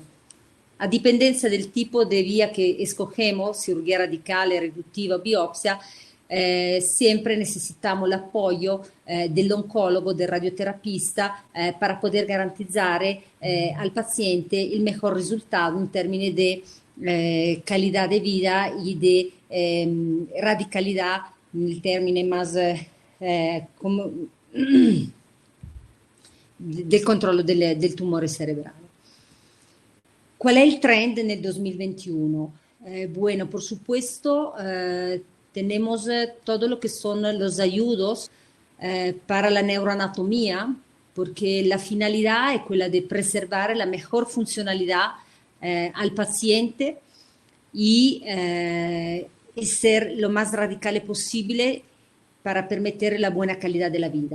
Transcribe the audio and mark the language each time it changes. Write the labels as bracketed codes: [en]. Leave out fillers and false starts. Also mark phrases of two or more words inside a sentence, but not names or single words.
[es] A dipendencia del tipo de vía que escogemos, cirugía radical, reductiva o biopsia, siempre necesitamos el apoyo del oncólogo, del radioterapista, para poder garantizar al paciente el mejor resultado en términos de calidad de vida y de radicalidad, el término más del [it] controllo del tumore cerebrale. [es] ¿Cuál es el trend en el 2021? Bueno, por supuesto, tenemos todo lo que son los ayudos para la neuroanatomía, porque la finalidad es quella de preservar la mejor funcionalidad al paciente y ser lo más radical posible para permitir la buena calidad de la vida.